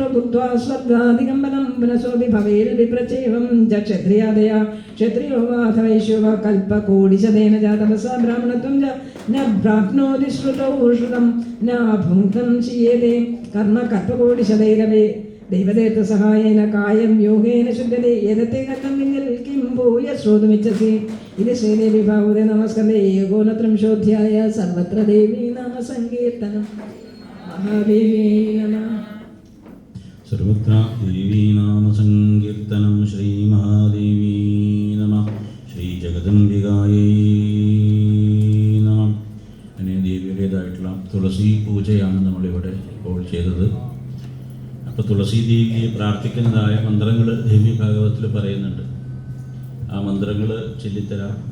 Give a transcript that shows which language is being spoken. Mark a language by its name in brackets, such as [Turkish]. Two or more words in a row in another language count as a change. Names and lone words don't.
[Sanskrit] भुक्त्वा स्वर्गादिकं बलं पुनसोऽपि भवेत् विप्रचैवं च क्षत्रियादया क्षत्रियो वा अथवैश्यो वा कल्पकोटिशतेन जातपसा ब्राह्मणत्वं च न प्राप्नोति श्रुतौ श्रुतं न भुङ्क्तं क्षीयते कर्म कल्पकोटिशतैरवे दैवदेवसहायेन कायं योगेन शुद्धते यदते कथं किं भूय श्रोतुमिच्छसि इति श्रीदेवी भागवते नमस्कन्दे एकोनत्रिंशोऽध्याय सर्वत्र देवी नाम संकीर्तनं महादेवी नमः सर्वत्र देवी नाम संकीर्तनं श्रीमहादेवी नमः ശ്രീജഗദംബികായൈ നമഃ. [Malayalam] അങ്ങനെ ദേവിയുടേതായിട്ടുള്ള തുളസി പൂജയാണ് നമ്മളിവിടെ ഇപ്പോൾ ചെയ്തത്. അപ്പോൾ തുളസി ദേവിയെ പ്രാർത്ഥിക്കുന്നതായ മന്ത്രങ്ങൾ ദേവി ഭാഗവതത്തിൽ പറയുന്നുണ്ട്. ആ മന്ത്രങ്ങൾ ചൊല്ലിത്തരാം.